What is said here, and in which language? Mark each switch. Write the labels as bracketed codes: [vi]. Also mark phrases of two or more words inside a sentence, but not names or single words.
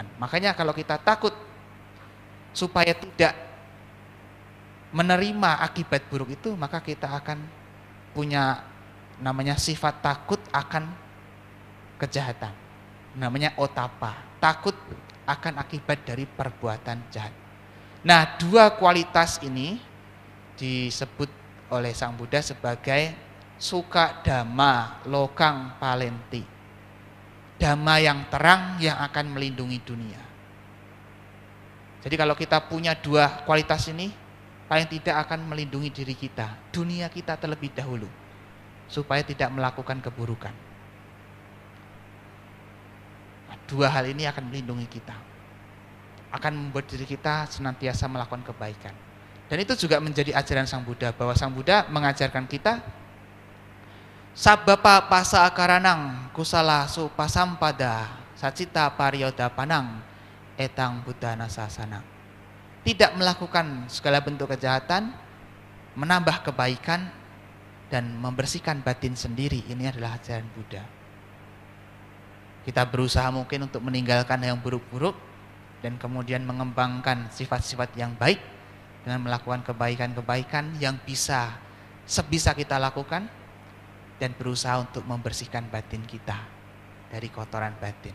[id] Makanya kalau kita takut supaya tidak menerima akibat buruk itu, maka kita akan punya namanya sifat takut akan kejahatan. Namanya otapa, takut akan akibat dari perbuatan jahat. Nah, dua kualitas ini disebut oleh Sang Buddha sebagai [pi] suka dhamma lokang palenti. [id] Dhamma yang terang yang akan melindungi dunia. Jadi kalau kita punya dua kualitas ini, paling tidak akan melindungi diri kita, dunia kita terlebih dahulu, supaya tidak melakukan keburukan. Nah, dua hal ini akan melindungi kita, akan membuat diri kita senantiasa melakukan kebaikan. Dan itu juga menjadi ajaran Sang Buddha, bahwa Sang Buddha mengajarkan kita [pi] sabapa pasa akaranang kusala supasampada sacita pariyoda panang etang buddhana sasanang. [id] Tidak melakukan segala bentuk kejahatan, menambah kebaikan dan membersihkan batin sendiri. Ini adalah ajaran Buddha. Kita berusaha mungkin untuk meninggalkan yang buruk-buruk dan kemudian mengembangkan sifat-sifat yang baik dengan melakukan kebaikan-kebaikan yang sebisa kita lakukan, dan berusaha untuk membersihkan batin kita dari kotoran batin.